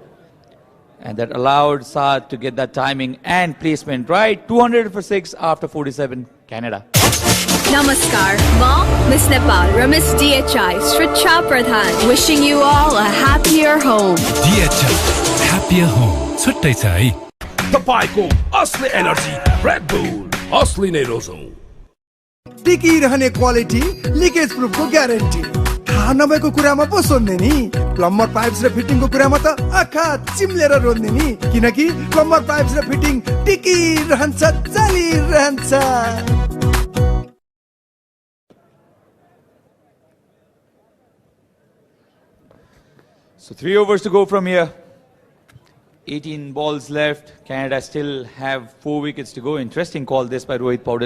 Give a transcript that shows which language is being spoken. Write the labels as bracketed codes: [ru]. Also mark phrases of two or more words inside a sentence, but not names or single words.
[en] And that allowed Saad to get that timing and placement right. 200 for 6 after 47, Canada. Namaskar, Mom, Miss Nepal, Ramis DHI, Sricha Pradhan, wishing you all a happier home. DHI, happier home. [ne] छुट्टै छ है तपाईको असली एनर्जी रेड बुल असली नै रोजौं टिकी रहने [en] quality leakage proof [ne] को गारंटी थाहा नभएको कुरामा पो सोध्ने नि प्लम्बर पाइप्स र फिटिङको कुरामा त आँखा चिम्लेर रोज्ने नि किनकि प्लम्बर पाइप्स र फिटिङ टिकिरहन्छ चलिरहन्छ [en] So 3 overs to go from here. 18 balls left. Canada still have 4 wickets to go. Interesting call this by Rohit Paudel.